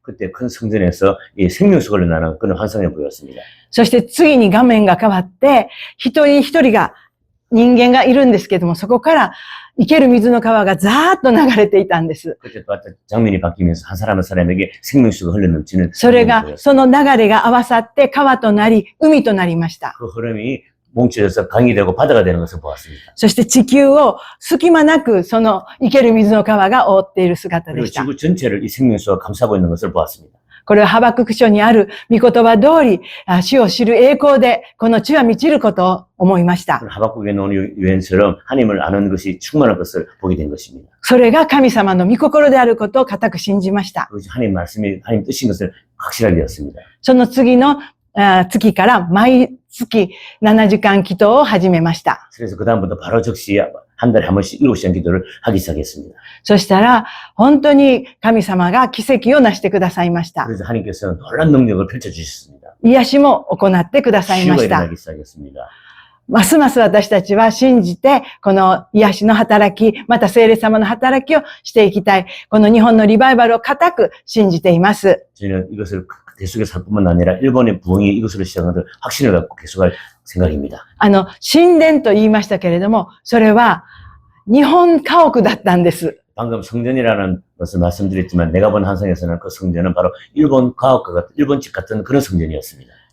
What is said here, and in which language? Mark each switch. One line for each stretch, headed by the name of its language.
Korean: 그때 큰 성전에서 이 생명수 흘러나는 그런 환상이 보였습니다.
Japanese: そして次に画面が変わって、一人一人が人間がいるんですけども、そこから生ける水の川がザーッと流れていたんです。
Korean: 그때 또 장면이 바뀌면서 한 사람 한 사람에게 생명수가 흘러넘치는
Japanese: それが、その流れが合わさって川となり、海となりました。
Korean: 그 흐름이 뭉쳐져서 강이 되고 바다가 되는 것을 보았습니다.
Japanese: そして地球を隙間なくその生ける水の川が覆っている姿で
Korean: 그리고
Japanese: した。
Korean: 지구 전체를 이 생명수가 감싸고 있는 것을 보았습니다.
Japanese: これはハバクク書にある御言葉通り、主を知る栄光でこの地は満ちることを思いました。
Korean: 하박국에 나오는 유언처럼 하나님을 아는 것이 충만한 것을 보게 된 것입니다.
Japanese: それが神様の御心であることを固く信じました。
Korean: 그것이 하나님 말씀이 하나님 뜻인 것을 확실하게 되었습니다.
Japanese: その次の月から毎月7時間祈祷を始めました。
Korean: 그래서 그다음부터 바로 즉시 한 달에 한 번씩 7시간 기도를 하기 시작했습니다.
Japanese: そしたら本当に神様が奇跡を成してくださいました。
Korean: 그래서 하나님께서는 놀라운 능력을 펼쳐주셨습니다.
Japanese: 癒しも行ってくださいま
Korean: 치유가
Japanese: した。
Korean: 일어나기 시작했습니다.
Japanese: ますます私たちは信じて、この癒しの働き、また聖霊様の働きをしていきたい。この日本のリバイバルを固く信じています。
Korean: 저희는 이것을 계속해서 할 뿐만 아니라 일본의 부흥이 이것으로 시작하는 확신을 갖고 계속할 생각입니다.
Japanese: 神殿と言いましたけれども、それは日本家屋だったんです。
Korean: 방금 성전이라는 것을 말씀드렸지만 내가 본 환상에서는 그 성전은 바로 일본 가옥과 같은 일본 집 같은 그런 성전이었습니다.